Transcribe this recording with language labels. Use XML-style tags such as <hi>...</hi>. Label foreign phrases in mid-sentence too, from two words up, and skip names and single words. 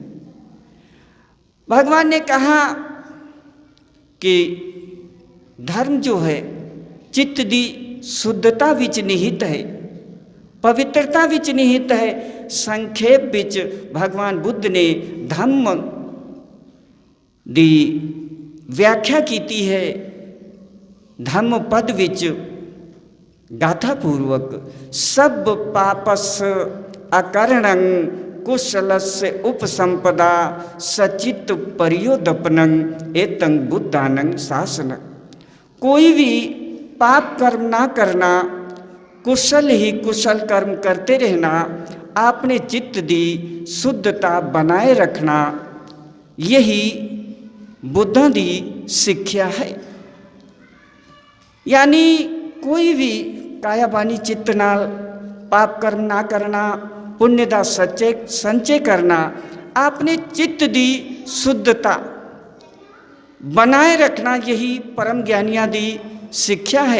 <hi>भगवान ने कहा कि धर्म जो है चित्त दी शुद्धता विच निहित है, पवित्रता विच निहित है। संक्षेप विच भगवान बुद्ध ने धम्म दी व्याख्या की है। धम्म पद विच गाथापूर्वक</hi> <pi>सब पापस अकरणं कुशलस्य उपसंपदा सचित परियोदपनं एतं बुद्धानं शासनं।</pi> <hi>कोई भी पाप कर्म ना करना, कुशल ही कुशल कर्म करते रहना, अपने चित्त की शुद्धता बनाए रखना, यही बुद्धा की शिक्षा है। यानी कोई भी काया बानी चित्त नाल पाप कर्म ना करना, पुण्य का संचय करना, अपने चित्त की शुद्धता बनाए रखना, यही परम ज्ञानियों की शिक्षा है।</hi>